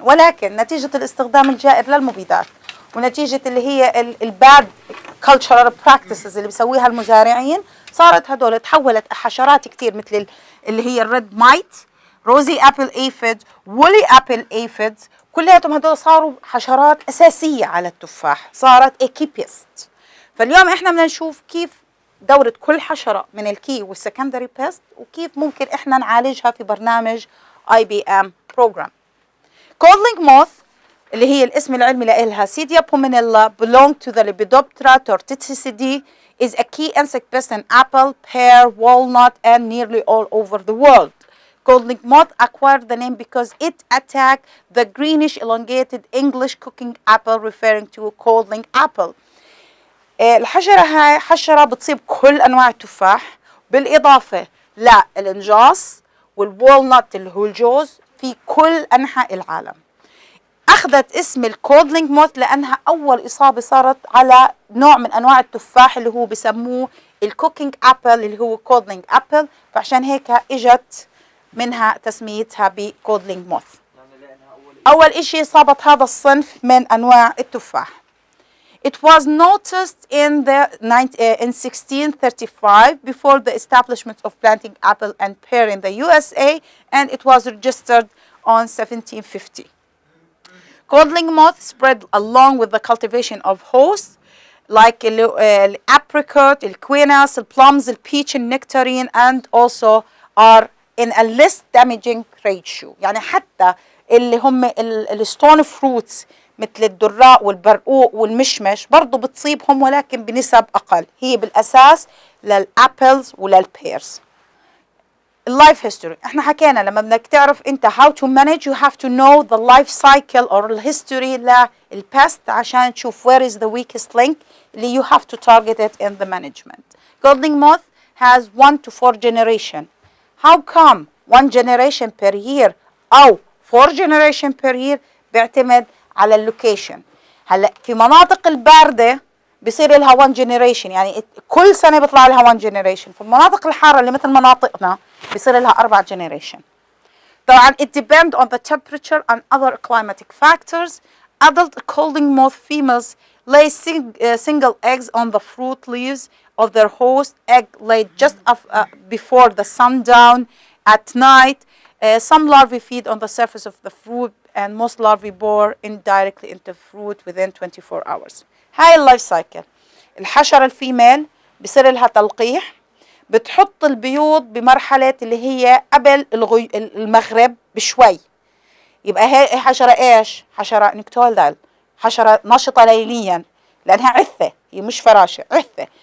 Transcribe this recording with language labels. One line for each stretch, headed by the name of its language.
Arabic: ولكن نتيجة الاستخدام الجائر للمبيدات ونتيجة اللي هي الباد cultural practices اللي بيسويها المزارعين، صارت هدول تحولت حشرات كتير مثل اللي هي الريد مايت، روزي أبل أيفيد، وولي أبل أيفيد. كلياتهم هدول صاروا حشرات أساسية على التفاح، صارت اكيبيست. فاليوم احنا بدنا نشوف كيف دورة كل حشرة من الكي والسكندري بيست وكيف ممكن احنا نعالجها في برنامج IBM program.
English: Codling moth
Arabic: اللي هي الاسم العلمي لها
English: Cydia pomonella belong to the Lepidoptera torticidi, is a key insect pest in apple, pear, walnut and nearly all over the world. Codling moth acquired the name because it attacked the greenish elongated English cooking apple, referring to a codling apple.
Arabic: الحشرة هاي حشرة بتصيب كل أنواع التفاح بالإضافة للإنجاص والوالنت اللي هو الجوز في كل أنحاء العالم. أخذت اسم الكودلينج موث لأنها أول إصابة صارت على نوع من أنواع التفاح اللي هو بسموه الكوكينج أبل اللي هو كودلينج أبل، فعشان هيك إجت منها تسميتها بكودلينج موث. أول إشي صابت هذا الصنف من أنواع التفاح.
English: It was noticed in 1635 before the establishment of planting apple and pear in the USA, and it was registered on 1750. Codling moth spread along with the cultivation of hosts like apricot, quinus, plums, peach, and nectarine, and also are in a less damaging ratio.
Arabic: يعني حتى اللي هم الستون فروتس مثل الدراء والبرقوق والمشمش برضو بتصيبهم ولكن بنسب أقل. هي بالأساس للأبلز وللبيرز. اللايف هيستوري احنا حكينا لما بدك تعرف انت
English: how to manage you have to know the life cycle or
Arabic: الهيستوري للبست عشان تشوف
English: where is the weakest link اللي you have to target it in the management. Codling moth has 1 to 4 generation. How come 1 generation per year أو 4 generation per year؟
Arabic: بيعتمد على اللوكيشن. هلا في مناطق الباردة بصير لها 1 generation، يعني كل سنة بيطلع لها 1 generation. في المناطق الحارة اللي مثل مناطقنا بصير لها 4 generation.
English: طبعا it depends on the temperature and other climatic factors. Adult codling moth females lay single eggs on the fruit leaves of their host. Egg laid just before the sundown at night. Some larvae feed on the surface of the fruit, and most larvae bore indirectly into fruit within 24 hours.
Arabic: هاي اللايف سايكل. الحشرة الفيميل بصير لها تلقيح، بتحط البيوض بمرحلة اللي هي قبل المغرب بشوي. يبقى هي حشرة ايش؟ حشرة نكتولدال، حشرة نشطة ليليا لأنها عثة، هي مش فراشة، عثة.